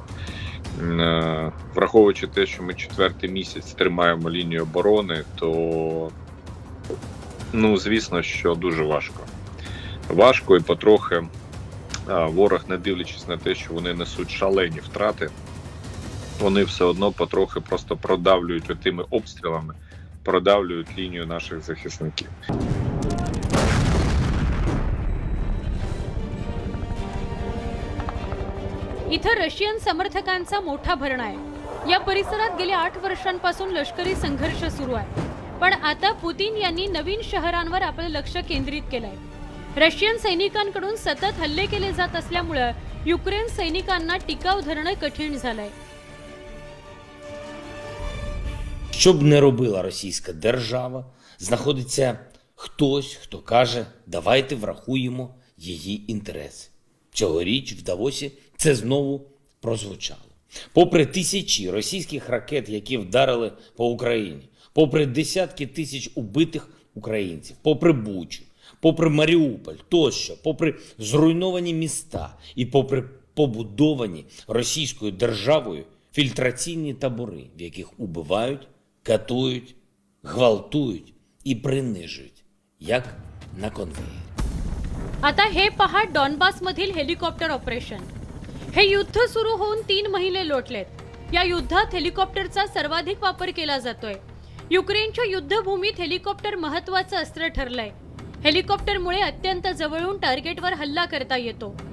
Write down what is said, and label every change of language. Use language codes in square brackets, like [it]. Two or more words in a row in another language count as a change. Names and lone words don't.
[uk] Враховуючи те, що ми 4-й місяць тримаємо лінію оборони, то, звісно, що дуже важко. Важко і потрохи ворог, не дивлячись на те, що вони несуть шалені втрати, вони все одно потрохи просто продавлюють отими обстрілами, продавлюють лінію наших захисників. [mr] इथं रशियन समर्थकांचा मोठा भरणा आहे. या परिसरात गेल्या 8 वर्षांपासून लष्करी संघर्ष सुरू आहे. पण आता पुतीन यांनी नवीन शहरांवर आपलं लक्ष केंद्रित केलंय. रशियन सैनिकांकडून सतत हल्ले केले जात असल्यामुळे युक्रेन सैनिकांना टिकाव धरणं कठीण झालंय. [uk] Що б не робила російська держава, знаходиться Хтось, хто каже, давайте врахуємо її інтереси. Цьогоріч в Давосі це знову прозвучало. Попри тисячі російських ракет, які вдарили по Україні, попри десятки тисяч убитих українців, попри Бучу, попри Маріуполь тощо, попри зруйновані міста і попри побудовані російською державою фільтраційні табори, в яких убивають, катують, гвалтують і принижують, як на конвеєрі. [mr] आता हे पहा डॉनबासमधील हेलिकॉप्टर ऑपरेशन. हे युद्ध सुरू होऊन 3 महिने लोटलेत. या युद्धात हेलिकॉप्टरचा सर्वाधिक वापर केला जातोय. युक्रेनच्या युद्धभूमीत हेलिकॉप्टर महत्त्वाचं अस्त्र ठरलंय. हेलिकॉप्टरमुळे अत्यंत जवळून टार्गेटवर हल्ला करता येतो.